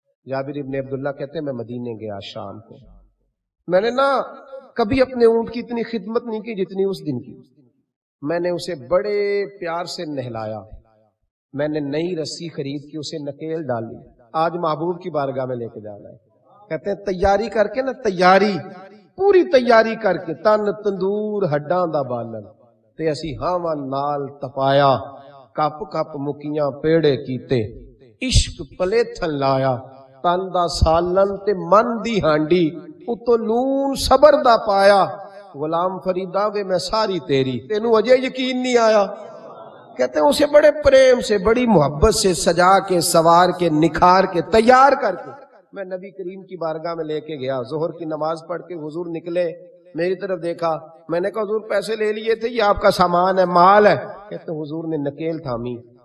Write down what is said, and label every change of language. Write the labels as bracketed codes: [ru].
[ur] جابر ابن عبداللہ کہتے ہیں میں مدینے گیا شام کو، میں نے نا کبھی اپنے اونٹ کی اتنی خدمت نہیں کی جتنی اس دن کی. میں نے اسے بڑے پیار سے نہلایا، میں نے نئی رسی خرید کے اسے نکیل ڈالی. آج محبوب کی بارگاہ میں لے کے جانا ہے. کہتے ہیں تیاری کر کے [pa] نا، تیاری پوری تیاری کر کے، تن تندور ہڈاں دا بالن تے اسی ہاواں نال تپایا، کپ کپ مکیاں پیڑے کیتے، عشق پلیتھن لایا، تن دا سالن تے من دی ہانڈی، اتو لون صبر دا پایا. غلام فریدا وے میں ساری تیری، تینوں اجے یقین نہیں آیا. [ur] کہتے ہیں اسے بڑے پریم سے، بڑی محبت سے سجا کے، سوار کے، نکھار کے، تیار کر کے میں نبی کریم کی بارگاہ میں لے کے گیا. ظہر کی نماز پڑھ کے حضور نکلے، میری طرف دیکھا. میں نے کہا حضور پیسے لے لیے تھے، یہ آپ کا سامان ہے، مال ہے. کہتے حضور نے نکیل تھامی.